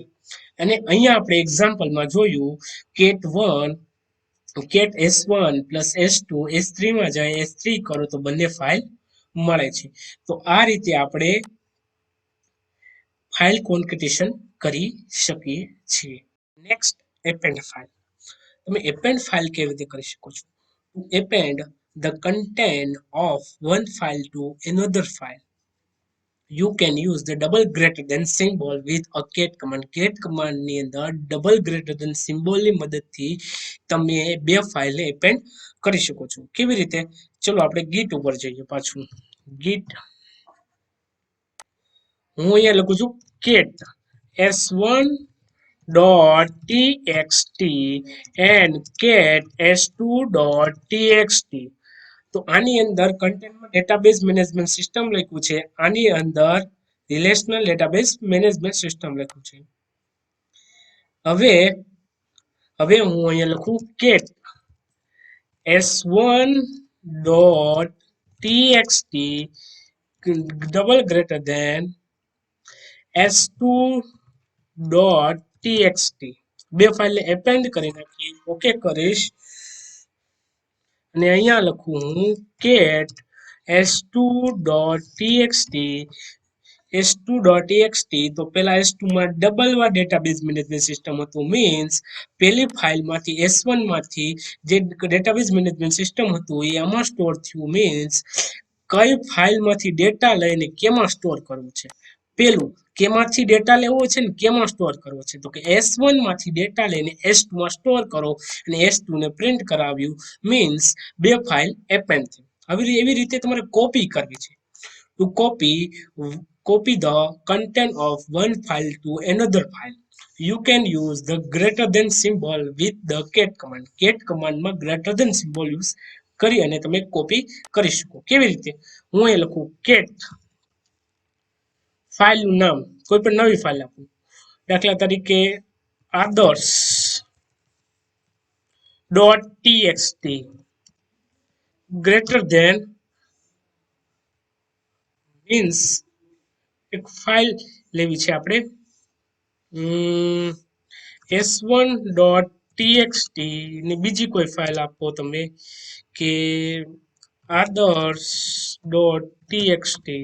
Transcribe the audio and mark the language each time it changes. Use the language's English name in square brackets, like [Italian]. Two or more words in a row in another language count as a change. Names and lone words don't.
[Gujarati] અને અહીંયા આપણે એક્ઝામ્પલમાં જોયું કેટ 1 કેટ s1 પ્લસ s2 s3 માં જાય s3 કરો તો બંને ફાઇલ મળે છે. તો આ રીતે આપણે [English] file concatenation [Gujarati] કરી શકીએ છીએ. [English] Next append file. [Gujarati] તમે [English] append file [Gujarati] કેવી રીતે કરી શકો છો? [English] To append the content of one file to another file. you can use the double greater than symbol with a cat command. cat command [Gujarati] ની અંદર [English] double greater than symbol [Gujarati] ની મદદથી તમે બે ફાઇલને એપેન્ડ કરી શકો છો. કેવી રીતે? ચલો આપણે git ઉપર જઈએ પાછું. git હું અહીંયા લખું છું [English] cat s1 dot txt and cat s2 dot txt. [Gujarati] તો આની અંદર કન્ટેન્ટમાં [English] database management system [Gujarati] લખ્યું છે, આની અંદર [English] relational database management system [Gujarati] લખ્યું છે. હવે હું અહીંયા લખું [English] cat s1 dot txt double greater than s2 dot txt. [Gujarati] બે ફાઇલને એપેન્ડ કરી નાખી, ઓકે કરીશ અને અહીંયા લખું હું [English] cat s2.txt s2.txt. [Gujarati] તો પેલા s2 માં ડબલ વાર [English] database management system [Gujarati] હતું, મીન્સ પેલી ફાઇલમાંથી s1 માંથી જે [English] database management system [Gujarati] હતું એ આમાં સ્ટોર થયું, મીન્સ કઈ ફાઇલમાંથી ડેટા લઈને કેમાં સ્ટોર કરવું છે. પેલું કેમાંથી ડેટા લેવો છે ને કેમાં સ્ટોર કરવો છે, તો કે s1 માંથી ડેટા લઈને s2 માં સ્ટોર કરો અને s2 ને પ્રિન્ટ કરાવ્યું, મીન્સ બે [English] file append [Gujarati] થઈ. હવે એવી રીતે તમારે કોપી કરવી છે. [English] ટુ copy the content of one file to another file, you can use the greater than symbol with the cat command. cat command [Gujarati] માં [English] greater than symbol [Gujarati] યુઝ કરી અને તમે કોપી કરી શકો. કેવી રીતે? હું એ લખું cat ફાઇલનું નામ, કોઈ પણ નવી ફાઇલ આપું, દાખલા તરીકે આદર્શ [English] dot txt greater than [Gujarati] મીન્સ એક ફાઇલ લેવી છે આપણે s1 [English] dot txt [Gujarati] ને બીજી કોઈ ફાઇલ આપો તમે કે આદર્શ [English] dot txt.